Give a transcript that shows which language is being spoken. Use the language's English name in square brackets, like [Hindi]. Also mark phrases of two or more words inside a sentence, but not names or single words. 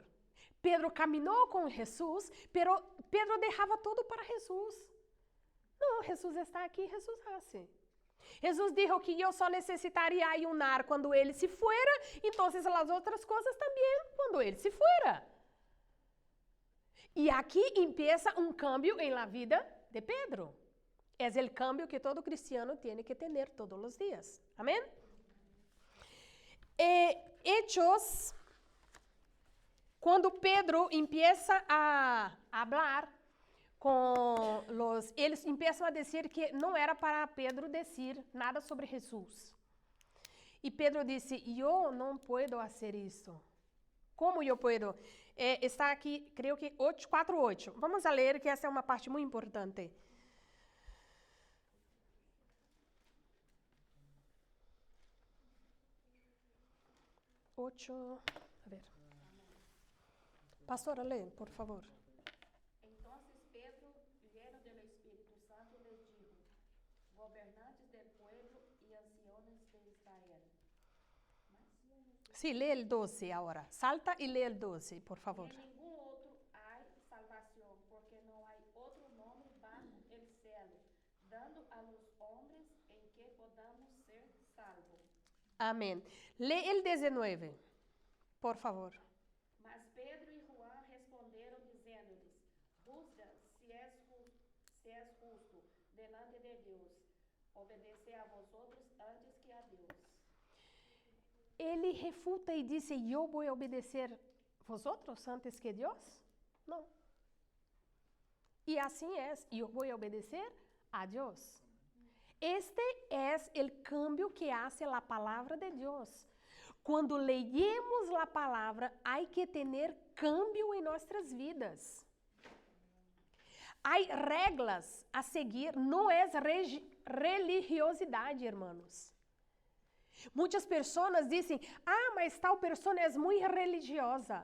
[Portuguese] Pedro caminhou com Jesus, pero Pedro deixava tudo para Jesus. Não, Jesus está aqui, Jesus hace. Jesus disse que eu só necessitaria ayunar quando ele [Spanish] se fuera, [Portuguese] então as outras coisas também quando ele [Spanish] se fuera. [Portuguese] E aqui empieza um cambio em la vida de Pedro. É o cambio que todo cristiano tem que ter todos os dias. Amém? Hechos, quando Pedro empieza a falar com eles começam a dizer que não era para Pedro dizer nada sobre Jesus. E Pedro disse, eu não posso fazer isso. Como eu posso? Está aqui, creio que 4:8. Vamos a ler, que essa é uma parte muito importante. [Spanish] A ver. [Portuguese] Pastora, lê, por favor. [Spanish] Entonces Pedro, lleno del Espíritu Santo, les dijo, gobernantes del pueblo y ancianos de Israel. Sí, lee el 12 ahora. Salta y lee el 12, por favor. En ningún otro hay salvación, porque no hay otro nombre bajo el cielo, dando a los hombres en que podamos ser salvos. Amén. Lee el 19, por favor. Mas Pedro y Juan respondieron diciéndoles, juzga si es justo delante de Dios, obedecer a vosotros antes que a Dios. [Portuguese] Ele refuta e diz, eu vou obedecer vosotros antes que Deus? Não. E assim é, eu vou obedecer a Deus. Este é o cambio que hace a palavra de Deus. Quando leemos a palavra, há que ter cambio em nossas vidas. Há regras a seguir, não é religiosidade, irmãos. Muitas pessoas dizem, mas tal pessoa é muito religiosa.